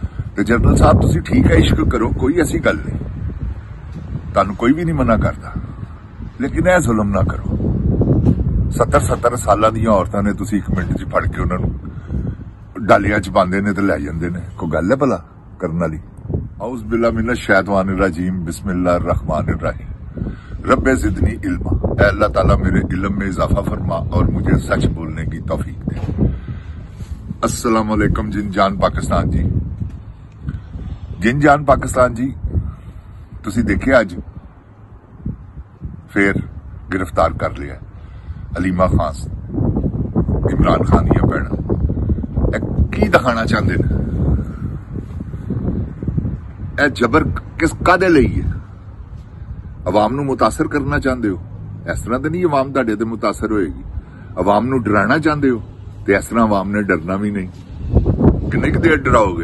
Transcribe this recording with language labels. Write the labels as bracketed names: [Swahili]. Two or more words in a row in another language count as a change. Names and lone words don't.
[Punjabi] ਤੇ ਜਨਰਲ ਸਾਹਿਬ ਤੁਸੀਂ ਠੀਕ ਹੈ, ਇਸ਼ਕ ਕਰੋ, ਕੋਈ ਐਸੀ ਗੱਲ ਨਹੀਂ, ਤੁਹਾਨੂੰ ਕੋਈ ਵੀ ਨਹੀਂ ਮਨਾ ਕਰਦਾ, ਲੇਕਿਨ ਇਹ ਜ਼ੁਲਮ ਨਾ ਕਰੋ। 70 ਸਾਲਾਂ ਦੀਆਂ ਔਰਤਾਂ ਨੇ ਤੁਸੀਂ 1 ਮਿੰਟ 'ਚ ਫੜ ਕੇ ਉਹਨਾਂ ਨੂੰ ਡਾਲੀਆਂ 'ਚ ਪਾਉਂਦੇ ਨੇ ਤੇ ਲੈ ਜਾਂਦੇ ਨੇ, ਕੋਈ ਗੱਲ ਹੈ ਭਲਾ ਕਰਨ ਵਾਲੀ? [Arabic] أعوذ بالله من الشيطان الرجيم بسم الله الرحمن الرحيم رب زدني علما. [Urdu] اللہ تعالیٰ میرے علم میں اضافہ فرما اور مجھے سچ بولنے کی توفیق دے. [Arabic] السلام علیکم [Punjabi] ਜਿਨ ਜਾਨ ਪਾਕਿਸਤਾਨ ਜੀ, ਜਿਨ ਜਾਨ ਪਾਕਿਸਤਾਨ ਜੀ, ਤੁਸੀ ਦੇਖੇ ਅਜ ਫਿਰ ਗਿਰਫ਼ਤਾਰ ਕਰ ਲਿਆ ਅਲੀਮਾ ਖਾਨ, ਇਮਰਾਨ ਖਾਨ ਦੀਆਂ ਭੈਣਾਂ। [Urdu] کی دکھانا چاہتے ہیں? [Punjabi] ਇਹ ਜ਼ਬਰ ਕਿਸ ਕਾਦੇ ਲਈ ਹੈ? ਆਵਾਮ ਨੂੰ ਮੁਤਾਸਰ ਕਰਨਾ ਚਾਹੁੰਦੇ ਹੋ? ਇਸ ਤਰ੍ਹਾਂ ਤੇ ਨਹੀਂ ਆਵਾਮ ਤੁਹਾਡੇ ਤੇ ਮੁਤਾਸਰ ਹੋਏਗੀ। ਆਵਾਮ ਨੂੰ ਡਰਾਉਣਾ ਚਾਹੁੰਦੇ ਹੋ ਤੇ ਇਸ ਤਰ੍ਹਾਂ ਆਵਾਮ ਨੇ ਡਰਨਾ ਵੀ ਨਹੀਂ। ਕਿੰਨੇ ਕੁ ਦੇਰ ਡਰਾਓਗੇ?